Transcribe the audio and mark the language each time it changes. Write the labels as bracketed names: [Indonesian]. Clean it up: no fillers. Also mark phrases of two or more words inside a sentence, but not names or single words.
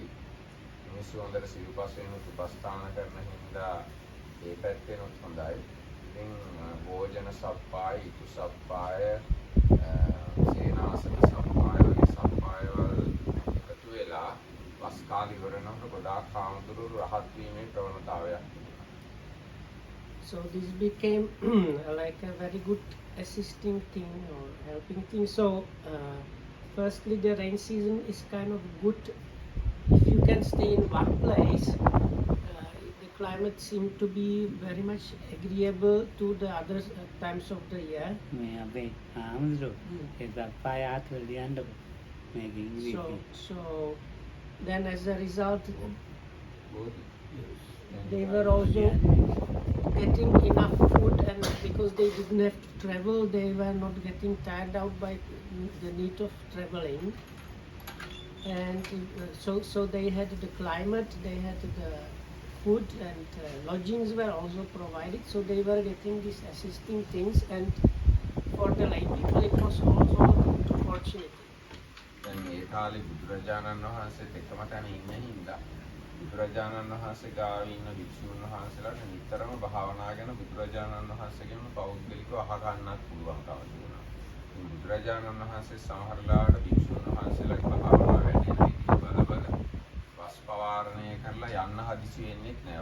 [Sinhala] මිනිස්සු හොඳට සිරුපස් වෙනුත් උපස්ථාන කරන හින්දා ඒ පැත්තෙනුත් හොඳයි. ඉතින් භෝජන සප්පාය, ඉතු සප්පාය, සේනාසන සප්පාය වගේ සප්පායවල එකතු වෙලා වස් කාලේ ඉවර වෙනකොට ගොඩාක් හාමුදුරුවෝ රහත් වීමේ ප්‍රවණතාවයක් තිබුණා. [English] So this became like a very good assisting thing or helping thing. So firstly, the rain season is kind of good if you can stay in one place. The climate seems to be very much agreeable to the other times of the year. [Sinhala] මේ අපේ හාමුදුරුවෝ ඒ සප්පාය ආත්වල ලියන්නකො මේක ඉංග්‍රීසි. [English] So then as a result, [Sinhala] බෝධි. [English] they were also getting enough food, and because they didn't have to travel, they were not getting tired out by the need of traveling. And so they had the climate, they had the food, and lodgings were also provided. So they were getting these assisting things, and for the lay people it was also a good opportunity. [Sinhala] දැන් මේ කාලේ බුදුරජාණන් වහන්සේත් එකම තැන ඉන්න හින්දා බුදුරජාණන් වහන්සේ ගාව ඉන්න භික්ෂුන් වහන්සේලාට නිතරම භාවනා ගැන බුදුරජාණන් වහන්සේගෙන් පෞද්ගලිකව අහ ගන්නත් පුළුවන්කම තිබුණා. ඉතින් බුදුරජාණන් වහන්සේ සමහර ලාට භික්ෂුන් වහන්සේලාගේ භාවනා වැඩි වෙන විදිහ බල වස් පවාරණය කරලා යන්න හදිසි වෙන්නේත් නෑ.